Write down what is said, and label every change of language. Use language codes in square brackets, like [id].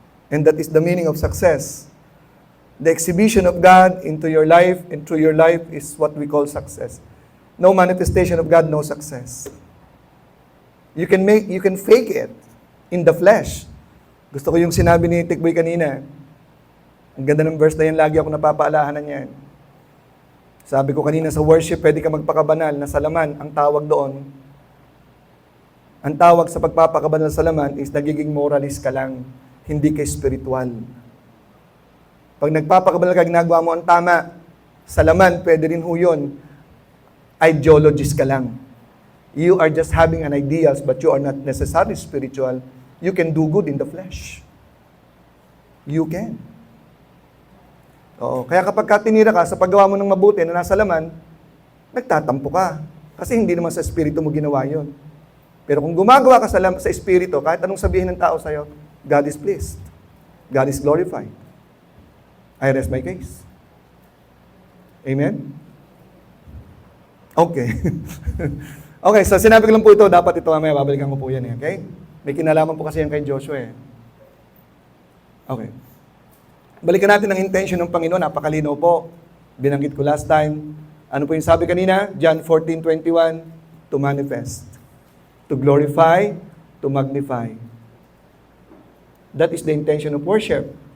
[en] And that is the meaning of success. The exhibition of God into your life and through your life is what we call success. No manifestation of God, no success. You can fake it in the flesh. [tl] Gusto ko yung sinabi ni Tikboy kanina. Ang ganda ng verse na yan, lagi ako napapaalahanan yan. Sabi ko kanina sa worship, pwede ka magpakabanal na salaman, ang tawag doon. Ang tawag sa pagpapakabanal sa salaman is nagiging moralist ka lang, hindi ka spiritual. Pag nagpapakabanal ka, ginagawa mo ang tama, salaman, pwede rin ho yun. Ideologist ka lang. [en] You are just having an ideas, but you are not necessarily spiritual. You can do good in the flesh. You can. [tl] Oo. Kaya kapag tinira ka sa paggawa mo ng mabuti na nasa laman, nagtatampo ka. Kasi hindi naman sa espiritu mo ginawa yun. Pero kung gumagawa ka sa espiritu, kahit anong sabihin ng tao sa'yo, [en] God is pleased. God is glorified. I rest my case. [tl] Amen? Okay. Okay, so sinabi ko lang po ito, dapat ito mamaya, babalikan ko po yan. Okay? May kinalaman po kasi yan kay Joshua. Okay. Balikan natin ang intention ng Panginoon. Napakalinaw po. Binanggit ko [en] last time. [tl] Ano po yung sabi kanina? [en] John 14:21, to manifest, to glorify, to magnify. That is the intention of worship.